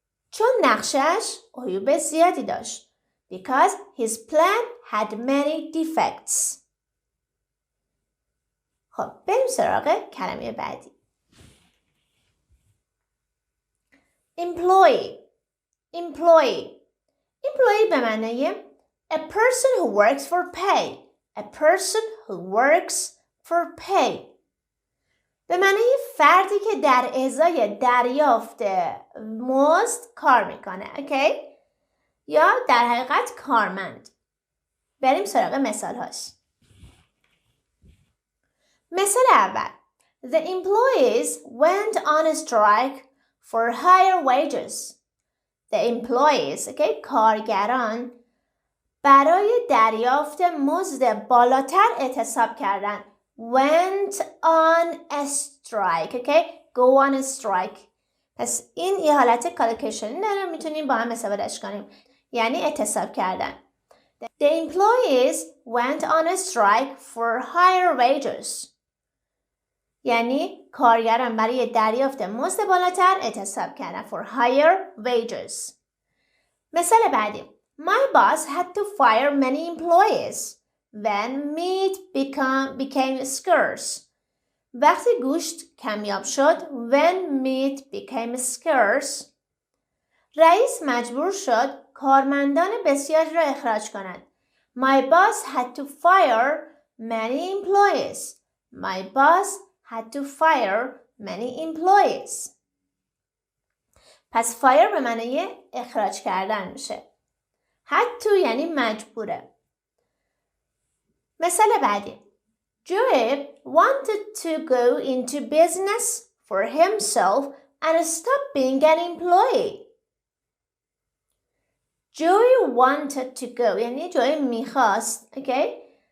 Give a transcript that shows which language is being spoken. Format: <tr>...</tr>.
<fa>چون نقشش عیوب زیادی داشت.</fa> <en>Because his plan had many defects.</en> <fa>خب بریم سراغ کلمه بعدی.</fa> <en>Employee</en> <fa>به معنای</fa> <en>a person who works for pay. A person who works for pay.</en> <fa>به معنای فردی که در ازای دریافت مزد کار میکنه. Okay? یا در حقیقت کارمند. بریم سراغ مثال هاش. مثال اول.</fa> <en>The employees went on a strike for higher wages. The employees, okay,</en> <fa>کارگران برای دریافت مزد بالاتر اعتصاب کردند.</fa> <en>Went on a strike, okay, go on a strike.</en> <fa>پس این یه حالت کالکیشن داره، میتونیم با هم استفادهش کنیم. یعنی اعتصاب کردن.</fa> <en>The employees went on a strike for higher wages.</en> <fa>یعنی کارگران برای دریافت مزد بالاتر اعتصاب کردن.</fa> <en>For higher wages.</en> <fa>مثال بعدی.</fa> <en>My boss had to fire many employees when meat became scarce.</en> <fa>وقتی گوشت کمیاب شد.</fa> <en>When meat became scarce.</en> <fa>رئیس مجبور شد کارمندان بسیاری را اخراج کند.</fa> <en>My boss had to fire many employees. My boss had to fire many employees.</en> <fa>پس fire به معنی اخراج کردن میشه. had to یعنی مجبوره. مثال بعدی.</fa> <en>Joe wanted to go into business for himself and stop being an employee. Joey wanted to go</en> <fa>یعنی جوی میخواست.</fa> <en>Okay?</en>